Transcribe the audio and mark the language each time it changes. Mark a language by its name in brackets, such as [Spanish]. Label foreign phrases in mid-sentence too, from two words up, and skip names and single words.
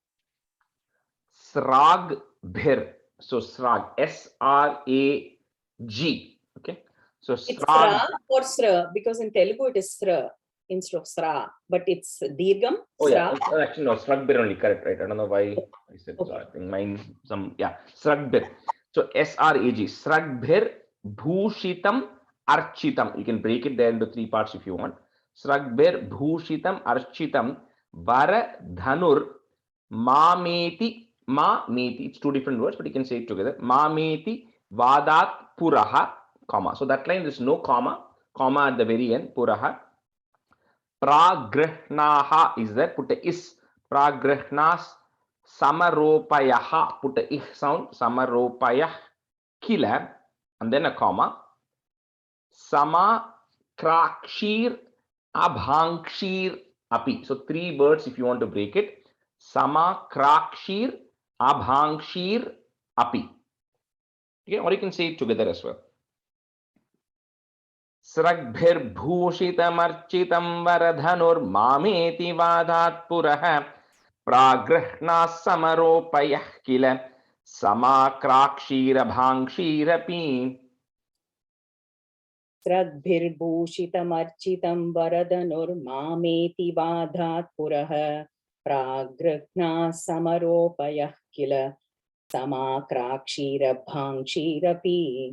[Sanskrit] स्रग्भिः सो स्रग्, [English] S-R-A-G. Okay. So It's srag. sra or sra, because in Telugu it is sra instead of sra, but it's dirgham. Oh yeah, Sra. actually no, srag bhir only, correct, right? I don't know why I said so. Okay. I think mine some, yeah, srag bhir. So S-R-A-G, [Sanskrit] स्रग्भिः भूषितम् अर्चितम्. [English] You can break it there into three parts if you want. [Sanskrit] स्रग्भिः भूषितम् अर्चितम् वर धनुः ममेति. म-मेति, [English] it's two different words, but you can say it together. [Sanskrit] म-मेति वदत् पुरः, [English] comma. So that line, there's no comma at the very end, puraha. Pragrihnaha is there, put a is. [Sanskrit] प्रगृह्णन् समारोपयः, [English] put a ih sound, [Sanskrit] समारोपयः किल, [English] and then a comma. [Sanskrit] सम क्रक्षिर् अभङ्क्षिर् अपि. [English] So three words if you want to break it. [Sanskrit] सम क्रक्षिर् अभङ्क्षिर् अपि. [English] Okay, or you can say it together as well. [Sanskrit] स्रग्भिः भूषितम् अर्चितम् वरधनुः ममेति वदत् पुरः प्रगृह्ण समारोपयः किल सम क्रक्षिर् अभङ्क्षिर् अपि. स्रद्भिः भूषितम् अर्चितम् वरदनुः ममेति वधत् पुरः प्रगृह्ण समारोपयः किल समक्रक्षिर भङ्क्षिरपि.